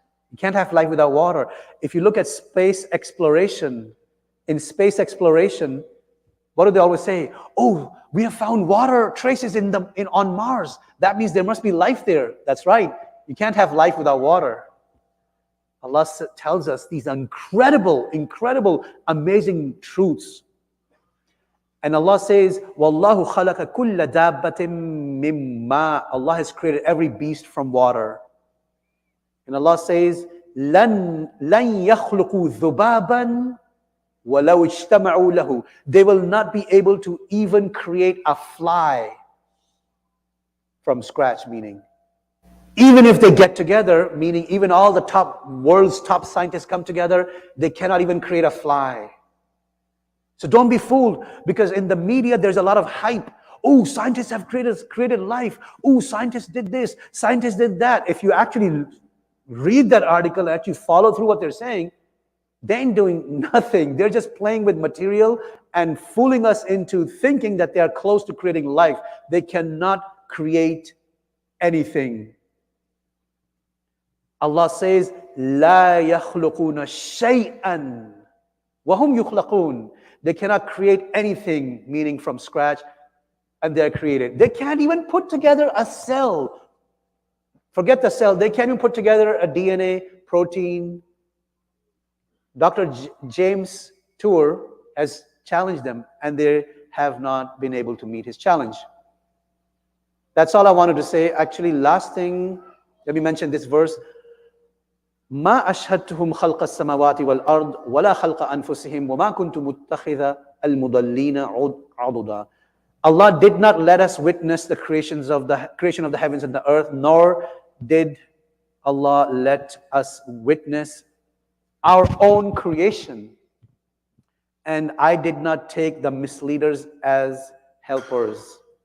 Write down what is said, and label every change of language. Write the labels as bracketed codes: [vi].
[en] You can't have life without water. If you look at space exploration, in space exploration, what do they always say? Oh, we have found water traces on Mars. That means there must be life there. That's right. You can't have life without water. Allah tells us these incredible, amazing truths. And Allah says, [ar] وَاللَّهُ خَلَقَ كُلَّ دَابَّةٍ مِّن مَّاءٍ. [en] Allah has created every beast from water. And Allah says, [ar] لَن يَخْلُقُوا ذُبَابًا وَلَوْ اجْتَمَعُوا لَهُ. [en] They will not be able to even create a fly from scratch, meaning. Even if they get together, meaning even all the world's top scientists come together, they cannot even create a fly. So don't be fooled, because in the media there's a lot of hype. Oh, scientists have created life. Oh, scientists did this, scientists did that. If you actually read that article and actually follow through what they're saying, they ain't doing nothing. They're just playing with material and fooling us into thinking that they are close to creating life. They cannot create anything. Allah says, [ar] لا يخلقون شيئا وهم يخلقون. [en] They cannot create anything, meaning from scratch, and they're created. They can't even put together a cell. Forget the cell. They can't even put together a DNA, protein. Dr. James Tour has challenged them, and they have not been able to meet his challenge. That's all I wanted to say. Actually, last thing, let me mention this verse. [ar] ما أشهدتهم خلق السماوات والأرض ولا خلق أنفسهم وما كنت متخذ المضلين عضدا. [en] Allah did not let us witness the creation of the heavens and the earth, nor did Allah let us witness our own creation. And I did not take the misleaders as helpers.